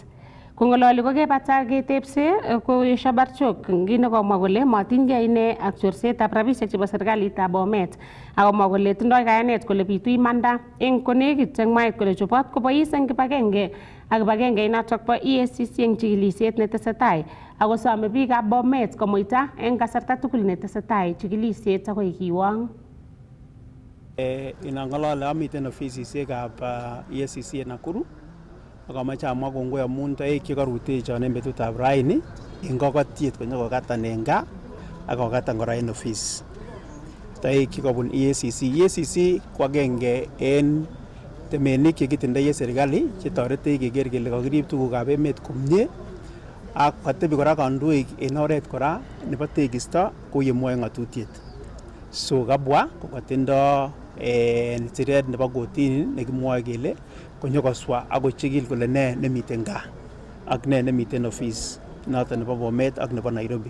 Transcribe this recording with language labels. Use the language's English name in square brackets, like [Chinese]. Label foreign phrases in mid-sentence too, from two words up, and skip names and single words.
[Kipsigis] Kongololi kokebata ketepse koesho Barchok kinekomwa kole matinygei ine ak chorsetab rabisiek chebo serikalitab Bomet akomwa kole tindoi kayanet kole bitu imanda eng konekit eng mwaet kole chobot kobois eng kibagenge ak kibagenge notok bo EACC eng chikilisiet netesetai akosome biikab Bomet komuita eng kasarta tugul netesetai chikilisiet akoi kiwong. Inangolole amiten ofisisiekab EACC en Nakuru akamache amwa kongoi amun toek chekarutechon en betutab raini eng kokotiet konyokokatan en gaa akokatan kora en office. Toek chekobun EACC. EACC ko agenge en temenik chekitindoi en serikali chetoretech keker kele kakirib tugukab emet komie ak katebi kora kandoik en oret kora nebo tekisto kou yemwoe ng'atutiet. So kabwa kokatindo siret nebo kotini nekimwoe kele konyokoswa akochikil kole ne nemiten gaa ak ne nemiten office noton nebo Bomet ak nebo Nairobi.